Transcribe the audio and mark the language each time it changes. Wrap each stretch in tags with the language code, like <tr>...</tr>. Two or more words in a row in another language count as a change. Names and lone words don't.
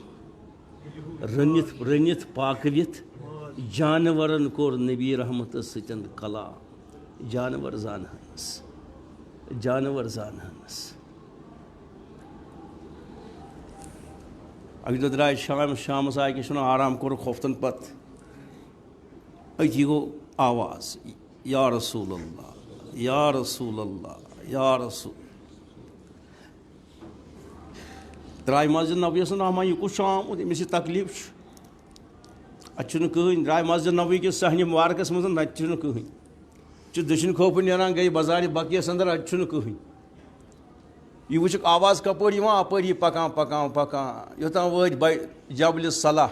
<ks>رٔنِتھ پاکوِتھ جانورن کوٚر نبی رحمتس سۭتۍ کلا. جانور زانہنس، جانور زانہنس. اَکہِ دۄہ درٛاے شامَس آیہِ کیٛاہ چھِ وَنان آرام کوٚرُکھ ہوفتن پتہٕ. أتی گوٚو آواز</ks> <ar>یا رسول اللہ یا رسول اللہ یا رسول.</ar> <ks>درٛاے مسجد نبویَس ناما یہِ کُس چھُ آمُت ییٚمِس یہِ تکلیٖف چھُ؟ اَتہِ چھُنہٕ کٕہٕنۍ. درٛاے مسجد نبوی کِس صحنہِ مُبارکس منٛز نَتہٕ چھُنہٕ کٕہٕنۍ. چھُ دٔچھِنۍ کھوفہٕ نیران گٔے بازارِ بقیَس انٛدر، اَتہِ چھُنہٕ کٕہٕنۍ. یہِ وٕچھُکھ آواز کَپٲرۍ یِوان، اَپٲری یہِ پَکان پَکان پَکان یوٚتام وٲتۍ جبلہِ صلح.</ks>